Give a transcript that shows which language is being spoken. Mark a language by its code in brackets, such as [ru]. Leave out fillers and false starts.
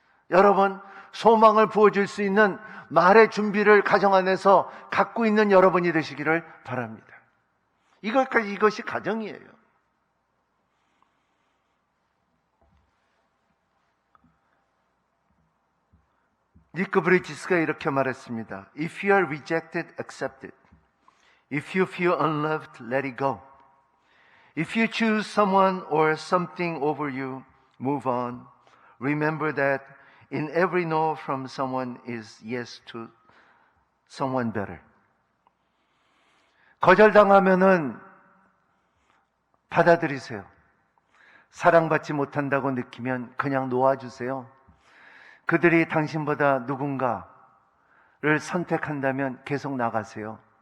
[ko] 여러분, 소망을 부어줄 수 있는 말의 준비를 가정 안에서 갖고 있는 여러분이 되시기를 바랍니다. 이것이 가정이에요. 니크 브리지스가 이렇게 말했습니다. [en] If you are rejected, accept it. If you feel unloved, let it go. If you choose someone or something over you, move on. Remember that in every no from someone is yes to someone better. [ko] 거절당하면은 받아들이세요. 사랑받지 못한다고 느끼면 그냥 놓아주세요. 그들이 당신보다 누군가를 선택한다면 계속 나가세요.